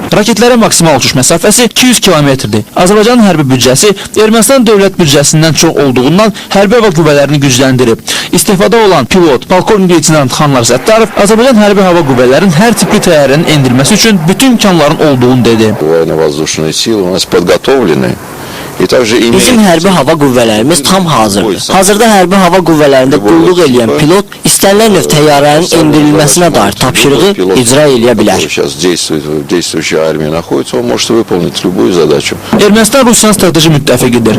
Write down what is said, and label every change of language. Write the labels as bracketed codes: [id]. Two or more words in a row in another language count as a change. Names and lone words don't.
[az] Raketlərə maksimal uçuş məsafəsi 200 km-dir. Azərbaycanın hərbi büdcəsi Ermənistan dövlət büdcəsindən çox olduğundan hərbi hava qüvvələrini gücləndirib. İstefada olan pilot, polkovnik leytenant Xanlar Səttarov Azərbaycan hərbi hava qüvvələrinin hər tipli təyyarənin endirilməsi üçün bütün imkanların olduğunu dedi. [ru] Военно-воздушные силы у нас подготовлены. [az] Bizim hərbi hava qüvvələrimiz tam hazırdır. Hazırda hərbi hava qüvvələrində qulluq edən pilot istənilən növ təyyarənin endirilməsinə dair tapşırığı icra edə bilər. Ermənistan Rusiyanın strateji müttəfiqidir.